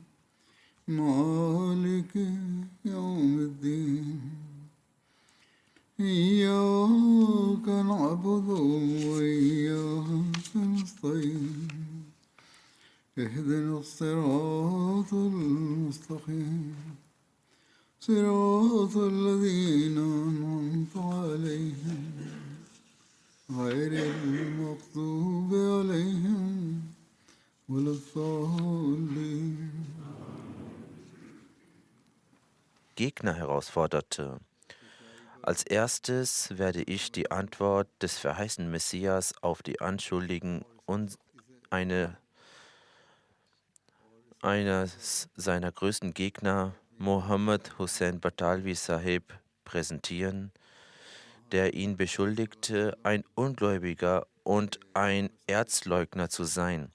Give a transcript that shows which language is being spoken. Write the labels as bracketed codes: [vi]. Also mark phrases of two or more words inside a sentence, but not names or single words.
[ar] مالك يوم الدين إياك نعبد وإياك نستعين اهدنا الصراط المستقيم صراط الذين أنعمت عليهم غير المغضوب عليهم ولا الضالين. [de] Gegner herausforderte. Als erstes werde ich die Antwort des verheißenen Messias auf die Anschuldigungen und eines seiner größten Gegner, Mohammed Hussein Batalvi Sahib, präsentieren, der ihn beschuldigte, ein Ungläubiger und ein Erzleugner zu sein.